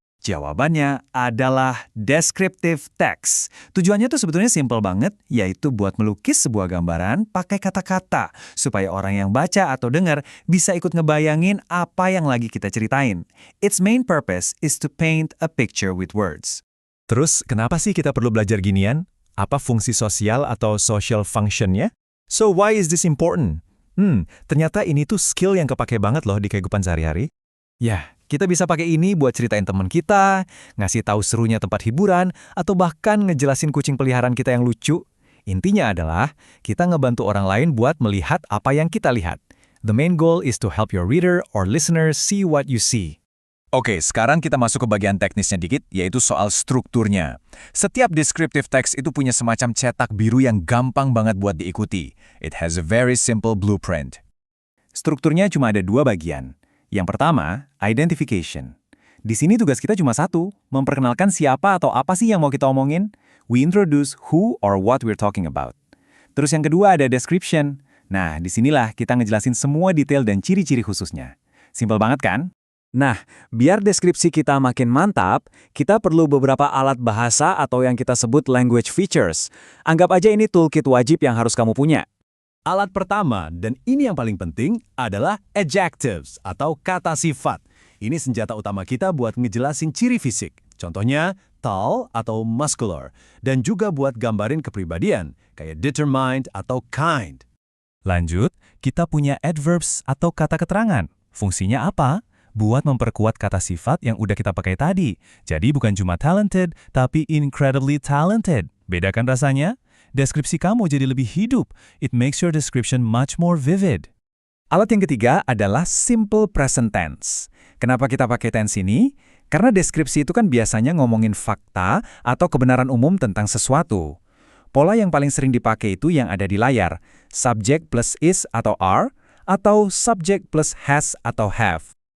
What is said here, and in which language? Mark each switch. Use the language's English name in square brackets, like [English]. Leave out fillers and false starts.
[Indonesian] Jawabannya adalah descriptive text. Tujuannya tuh sebetulnya simple banget, yaitu buat melukis sebuah gambaran pakai kata-kata, supaya orang yang baca atau dengar bisa ikut ngebayangin apa yang lagi kita ceritain. [English] Its main purpose is to paint a picture with words. [Indonesian] Terus, kenapa sih kita perlu belajar ginian? Apa fungsi sosial atau social function-nya? [English] So, why is this important? [Indonesian] Ternyata ini tuh skill yang kepake banget loh di kehidupan sehari-hari. Ya, kita bisa pakai ini buat ceritain teman kita, ngasih tahu serunya tempat hiburan, atau bahkan ngejelasin kucing peliharaan kita yang lucu. Intinya adalah, kita ngebantu orang lain buat melihat apa yang kita lihat. [English] The main goal is to help your reader or listener see what you see. [Indonesian] Oke, sekarang kita masuk ke bagian teknisnya dikit, yaitu soal strukturnya. Setiap descriptive text itu punya semacam cetak biru yang gampang banget buat diikuti. [English] It has a very simple blueprint. [Indonesian] Strukturnya cuma ada dua bagian. Yang pertama, identification. Di sini tugas kita cuma satu, memperkenalkan siapa atau apa sih yang mau kita omongin. [English] We introduce who or what we're talking about. [Indonesian] Terus yang kedua ada description. Nah, disinilah kita ngejelasin semua detail dan ciri-ciri khususnya. Simpel banget kan? Nah, biar deskripsi kita makin mantap, kita perlu beberapa alat bahasa atau yang kita sebut language features. Anggap aja ini toolkit wajib yang harus kamu punya. Alat pertama, dan ini yang paling penting, adalah adjectives atau kata sifat. Ini senjata utama kita buat ngejelasin ciri fisik. Contohnya, tall atau muscular. Dan juga buat gambarin kepribadian, kayak determined atau kind. Lanjut, kita punya adverbs atau kata keterangan. Fungsinya apa? Buat memperkuat kata sifat yang udah kita pakai tadi. Jadi bukan cuma talented, tapi incredibly talented. Beda kan rasanya? Deskripsi kamu jadi lebih hidup. [English] It makes your description much more vivid. [Indonesian] Alat yang ketiga adalah simple present tense. Kenapa kita pakai tense ini? Karena deskripsi itu kan biasanya ngomongin fakta atau kebenaran umum tentang sesuatu. Pola yang paling sering dipakai itu yang ada di layar. [English] Subject plus is atau are, atau subject plus has atau have.